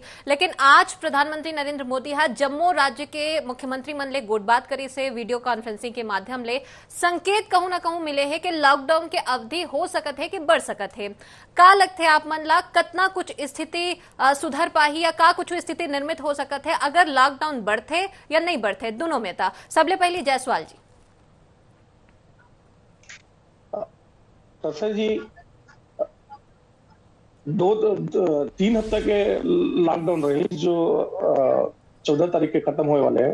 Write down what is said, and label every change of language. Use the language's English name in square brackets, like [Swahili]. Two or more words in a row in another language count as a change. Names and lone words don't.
[Chhattisgarhi] लेकिन आज प्रधानमंत्री नरेंद्र मोदी हा जम्मू राज्य के मुख्यमंत्री मन ले गोटबात करी से [English] video conferencing [Chhattisgarhi] के माध्यम ले संकेत कहूं ना कहूं मिले है कि लॉकडाउन के अवधि हो सकत है कि बढ़ सकत है। का लगथे आप मन ला कतना कुछ स्थिति सुधर पाही या का कुछ स्थिति निर्मित हो सकत है अगर लॉकडाउन बढ़थे या नहीं बढ़थे दोनों में था। सबले पहले जायसवाल जी। सर जी, 3 हफ्ते के लॉकडाउन रही जो 14 तारीख के खत्म होने वाले हैं।